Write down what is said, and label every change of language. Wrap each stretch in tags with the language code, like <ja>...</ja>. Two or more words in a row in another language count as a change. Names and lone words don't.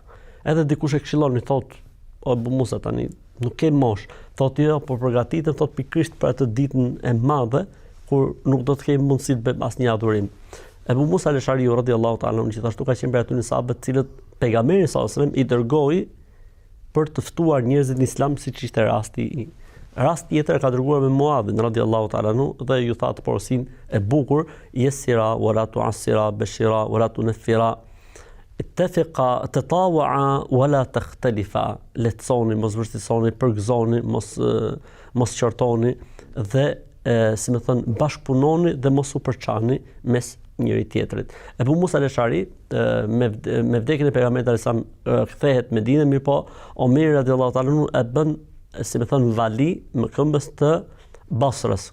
<sq>Edhe dikush e këshillon i thotë, o Ebu Musa tani nuk ke mosh, thotë jo, po përgatitem thotë pikërisht për atë ditën e madhe kur nuk do të kemi mundësi të bëjmë asnjë adhurim. Ebu Musa al-Ashariu</sq> <ar>رضي الله تعالى عنه</ar> <sq>gjithashtu ka qenë për atyre sahabët të cilët pejgamberi</sq> <ar>صلى الله عليه وسلم</ar> <sq>i dërgoi për të ftuar njerëzit në Islam, siç ishte rasti. Rast tjetër ka dërguar me Muadhin</sq> <ar>رضي الله تعالى عنه</ar> <sq>dhe ju tha të porosin e bukur,</sq> <ar>يسرا ولا تعسرا بشرا ولا تنفرا. اتفقا تطاوعا ولا تختلفا.</ar> <sq>Lehtësoni, mos vështirësoni, përgëzoni, mos qortoni dhe si më thon bashkëpunoni dhe mos u përçani mes njëri tjetrit. Ebu Musa al-Ashari me vdekjen e pejgamberit alayhis kthehet në Medinë, mirë po Omeri</sq> <ar>رضي الله تعالى عنه</ar> <sq>e bën si më thon vali më këmbës të Basrës.</sq>